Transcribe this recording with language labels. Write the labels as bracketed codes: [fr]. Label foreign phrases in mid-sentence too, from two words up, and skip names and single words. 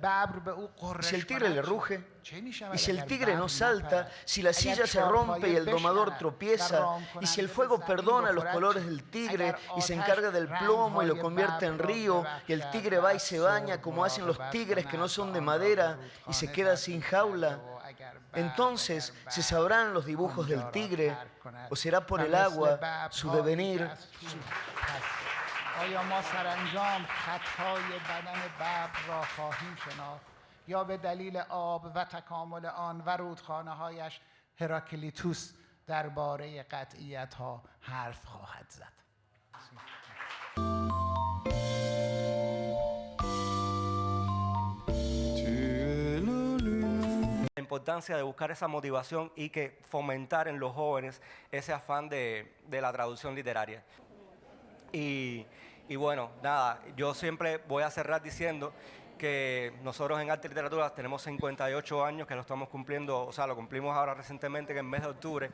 [es] Si el tigre le ruge, y si el tigre no salta, si la silla se rompe y el domador tropieza, y si el fuego perdona los colores del tigre y se encarga del plomo y lo convierte en río, y el tigre va y se baña como hacen los tigres que no son de madera y se queda sin jaula, entonces se sabrán los dibujos del tigre, o será por el agua su devenir. [fa] یا به دلیل آب و تکامل آن و رودخانه‌هایش هراکلیتوس درباره قطعیت‌ها حرف خواهد زد. [es] La importancia de buscar esa motivación y que fomentar en los jóvenes ese afán de la traducción literaria. Y bueno, nada, yo siempre voy a cerrar diciendo que nosotros en Arte y Literatura tenemos 58 años que lo estamos cumpliendo, o sea, lo cumplimos ahora recientemente, que en el mes de octubre.